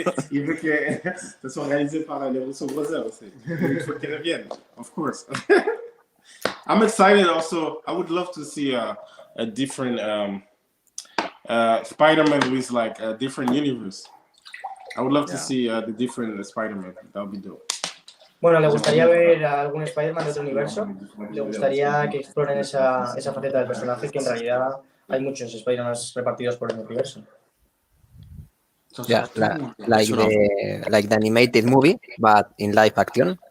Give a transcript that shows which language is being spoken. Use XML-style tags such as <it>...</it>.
<fr>Il veut que ça soit réalisé par les Russo Brothers aussi. Il faut qu'ils reviennent,</fr> <en>of course. I'm excited also. I would love to see a different Spider-Man with like a different universe. I would love to see the different Spider-Man. That would be dope.</en> <es>Bueno, le gustaría ver a algún Spider-Man de otro universo. Le gustaría que exploren esa faceta del personaje, que en realidad hay muchos Spider-Man repartidos por el universo.</es> <en>Yeah, like the animated movie, but in live action.</en>